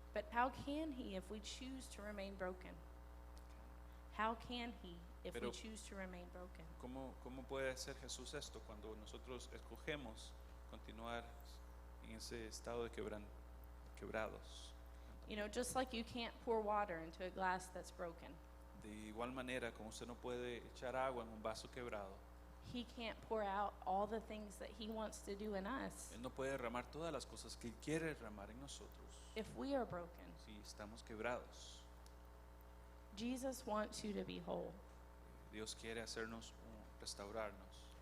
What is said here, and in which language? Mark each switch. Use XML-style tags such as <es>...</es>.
<en>But how can he if we choose to remain broken? How can he if we</en> <es>Pero-</es> <en>choose to remain broken?</en> <es>¿Cómo puede hacer Jesús esto cuando nosotros escogemos continuar en ese estado de quebrados?</es> <en>You know, just like you can't pour water into a glass that's broken,</en> <es>De igual manera, como usted no puede echar agua en un vaso quebrado,</es> <en>he can't pour out all the things that he wants to do in us</en> <es>Él no puede derramar todas las cosas que Él quiere derramar en nosotros</es> <en>if we are broken.</en> <es>si estamos quebrados.</es> <en>Jesus wants you to be whole.</en> <es>Dios quiere restaurarnos.</es>